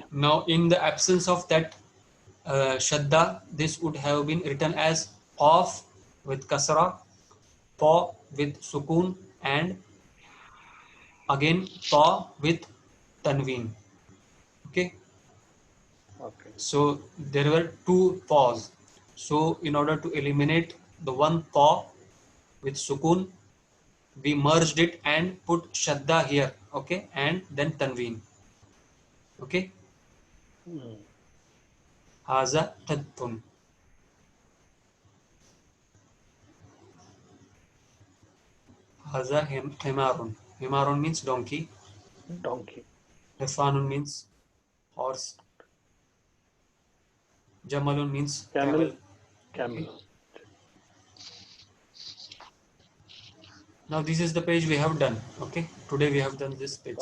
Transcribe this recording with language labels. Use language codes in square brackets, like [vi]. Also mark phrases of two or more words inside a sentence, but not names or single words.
[en] Now in the absence of that shadda, this would have been written as qaf with kasra, pa with sukun, and again ta with tanween. Okay. Okay. So there were two paws. So in order to eliminate the one paw with sukun, we merged it and put shadda here. Okay, and then tanween. Okay, Mm. [ar] هذا قط. هذا حمار. [en] Himarun means donkey. Donkey. Hifanun means horse. Jamalun means Camel. camel. Camel. Okay. Now this is the page we have done. Okay, today we have done this page.